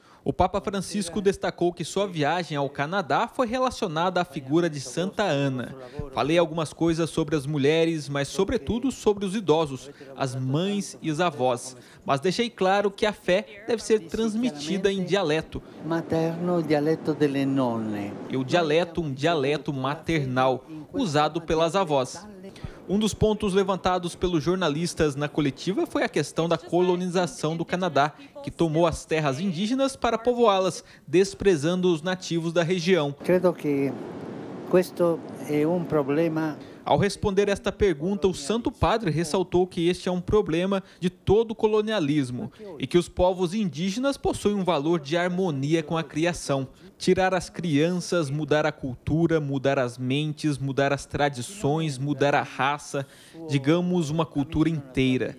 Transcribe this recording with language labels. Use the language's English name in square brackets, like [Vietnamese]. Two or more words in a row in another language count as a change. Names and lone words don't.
[Portuguese] O Papa Francisco destacou que sua viagem ao Canadá foi relacionada à figura de Santa Ana. Falei algumas coisas sobre as mulheres, mas sobretudo sobre os idosos, as mães e os avós. Mas deixei claro que a fé deve ser transmitida em dialeto. [Italian] Materno, dialeto delle nonne. [Portuguese] E o dialeto, um dialeto maternal, usado pelas avós. Um dos pontos levantados pelos jornalistas na coletiva foi a questão da colonização do Canadá, que tomou as terras indígenas para povoá-las, desprezando os nativos da região. [Italian] Credo que questo è un problema. [Portuguese] Ao responder esta pergunta, o Santo Padre ressaltou que este é um problema de todo o colonialismo e que os povos indígenas possuem um valor de harmonia com a criação. Tirar as crianças, mudar a cultura, mudar as mentes, mudar as tradições, mudar a raça, digamos uma cultura inteira.